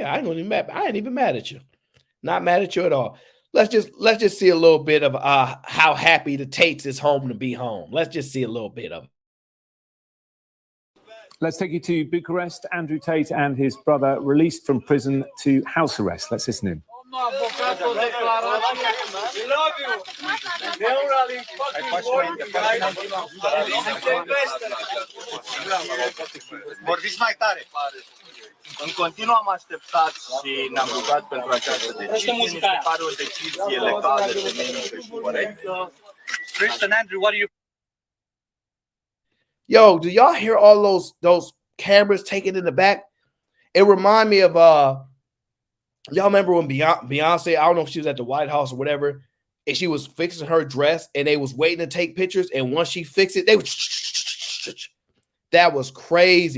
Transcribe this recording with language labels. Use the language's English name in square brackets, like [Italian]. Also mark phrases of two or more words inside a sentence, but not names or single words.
[English] I ain't even mad at you. Not mad at you at all. Let's just see a little bit of how happy the Tates is home to be home. Let's just see a little bit of it. Let's take you to Bucharest. Andrew Tate and his brother released from prison to house arrest. Let's listen in. [Romanian] Vorbiți mai tare. În continuu am așteptat și ne-am rugat pentru această decizie. Mi se pare o decizie legală, temenică și corectă. [English] Christian, Andrew, what do you? Yo, do y'all hear all those cameras taken in the back? It remind me of y'all remember when Beyonce, I don't know if she was at the White House or whatever, and she was fixing her dress and they was waiting to take pictures, and once she fixed it, they was that was crazy.